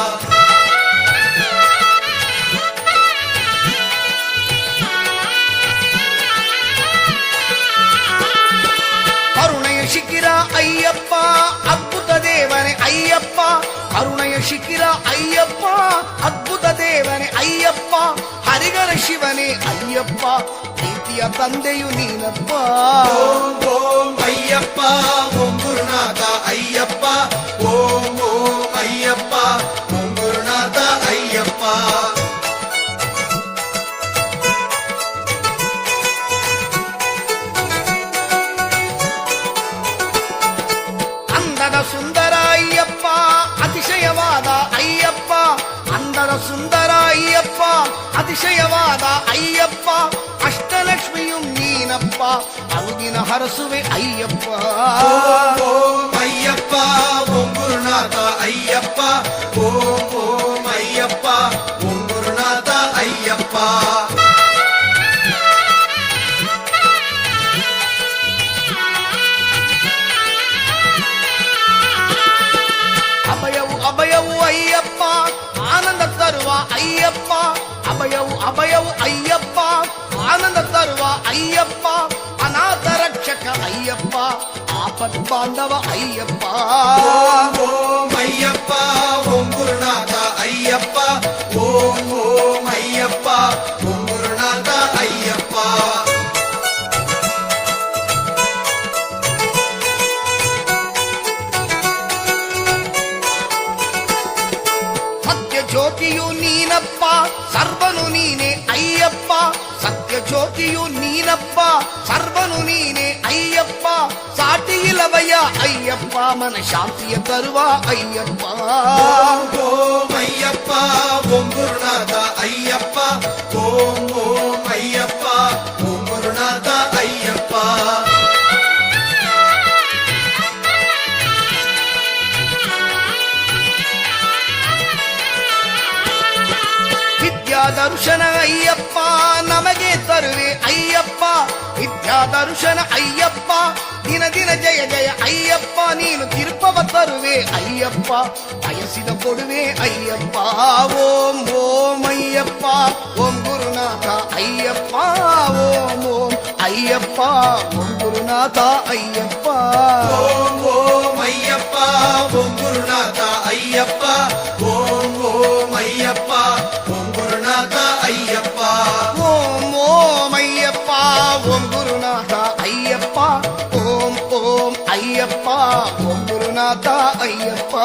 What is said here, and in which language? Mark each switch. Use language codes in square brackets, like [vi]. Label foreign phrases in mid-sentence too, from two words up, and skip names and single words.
[ta] கருணைய சிக்கிரா ஐயப்பா அற்புத தேவனே ஐயப்பா கருணைய சிக்கிரா ஐயப்பா அற்புத தேவனே ஐயப்பா ஹரிகர சிவனே ஐயப்பா [kn] ಪ್ರೀತಿಯ ತಂದೆಯು ನೀನಪ್ಪ [ta] ஓம் ஓம் ஐயப்பா ஓம் குருநாதா ஐயப்பா ஓம் ஓம் ஐயப்பா ஓம் குருநாதா ஐயப்பா [kn] ಅಂದದ ಸುಂದರ ಅಯ್ಯಪ್ಪ ಅತಿಶಯವಾದ ಅಯ್ಯಪ್ಪ ಅಂದದ ಸುಂದರ ಅಯ್ಯಪ್ಪ ಅತಿಶಯವಾದ ಅಯ್ಯಪ್ಪ ಅಷ್ಟಲಕ್ಷ್ಮಿಯು ನೀನಪ್ಪ ಅರುದಿನ ಹರಸುವೆ ಅಯ್ಯಪ್ಪ [ta] ஓம் ஐயப்பா ஓம் குருநாதா ஐயப்பா ஓம் ஓம் ஐயப்பா ஓம் குருநாதா ஐயப்பா [kn] ಅಭಯವು ಅಭಯವು ಅಯ್ಯಪ್ಪ ಆನಂದ ತರುವ ಅಯ್ಯಪ್ಪ ಅಭಯವು ಅಭಯವು ಅಯ್ಯಪ್ಪ ಆನಂದ ತರುವ ಅಯ್ಯಪ್ಪ ಅನಾಥ ರಕ್ಷಕ ಅಯ್ಯಪ್ಪ ಆಪತ್ ಬಾಂಧವ ಅಯ್ಯಪ್ಪ [ta] ஓம் ஓம் ஐயப்பா ஓம் குருநாதா ஐயப்பா ஓம் ஓம் ஐயப்பா ஓம் குருநாதா ஐயப்பா [kn] ಸತ್ಯ ಜ್ಯೋತಿಯು ನೀನಪ್ಪ ಸರ್ವನು ನೀನೆ ಅಯ್ಯಪ್ಪ ಸತ್ಯ ಜ್ಯೋತಿಯು ನೀನಪ್ಪ ಸರ್ವನು ನೀನೆ ಅಯ್ಯಪ್ಪ ಸಾಟಿ ಇಲ್ಲವಯ್ಯ ಅಯ್ಯಪ್ಪ ಮನ ಶಾಂತಿಯ ತರುವ ಅಯ್ಯಪ್ಪ [ta] ஓம் ஓம் ஐயப்பா ஓம் குருநாதா ஐயப்பா ஓம் ஓம் ஐயப்பா ஓம் குருநாதா ஐயப்பா [kn] ವಿದ್ಯಾ ದರ್ಶನ ಅಯ್ಯಪ್ಪ ನಮಗೆ ತರುವೆ ಅಯ್ಯಪ್ಪ ವಿದ್ಯಾ ದರ್ಶನ ಅಯ್ಯಪ್ಪ ದಿನ ದಿನ ಜಯ ಜಯ ಅಯ್ಯಪ್ಪ ನೀನು ತಿರುಪವ ತರುವೆ ಅಯ್ಯಪ್ಪ ಬಯಸಿದ ಕೊಡುವೆ ಅಯ್ಯಪ್ಪ ಓಂ ಓಂ ಅಯ್ಯಪ್ಪ ಓಂ ಗುರುನಾಥ ಅಯ್ಯಪ್ಪ ಓಂ ಓಂ ಅಯ್ಯಪ್ಪ ಓಂ ಗುರುನಾಥ ಅಯ್ಯಪ್ಪ [ta] ஓம் ஓம் ஐயப்பா ஓம் குருநாதா ஐயப்பா ஓம் ஓம் ஐயப்பா ஓம் குருநாதா ஐயப்பா ஓம் ஓம் ஐயப்பா ஓம் குருநாத ஐயப்பா ஓம் ஓம் ஐயப்பா ஓம் குருநாத ஐயப்பா